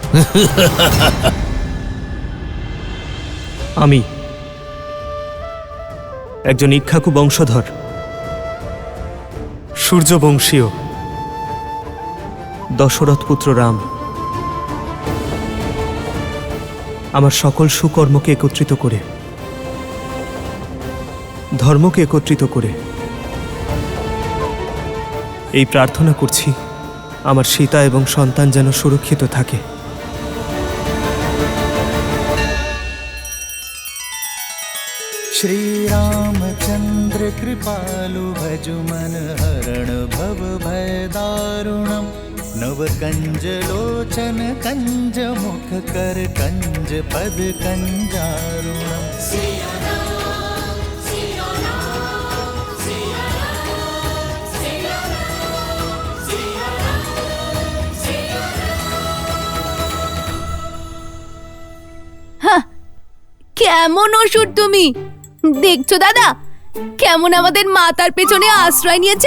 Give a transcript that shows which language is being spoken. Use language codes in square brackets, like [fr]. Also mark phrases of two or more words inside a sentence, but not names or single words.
[bn] আমি একজন ইক্ষ্বাকু বংশধর, সূর্যবংশীয় দশরথ পুত্র রাম। আমার সকল সুকর্মকে একত্রিত করে, ধর্মকে একত্রিত করে এই প্রার্থনা করছি আমার সীতা এবং সন্তান যেন সুরক্ষিত থাকে। [sa] श्री रामचंद्र कृपालु भजु मन हरण भव भय दारुणम नव कंज लोचन कंज मुख कर कंज पद कंजारुणम। [bn] কেমন অসুর তুমি দেখছো দাদা, কেমন আমাদের মাতার পেছনে আশ্রয় নিয়েছে।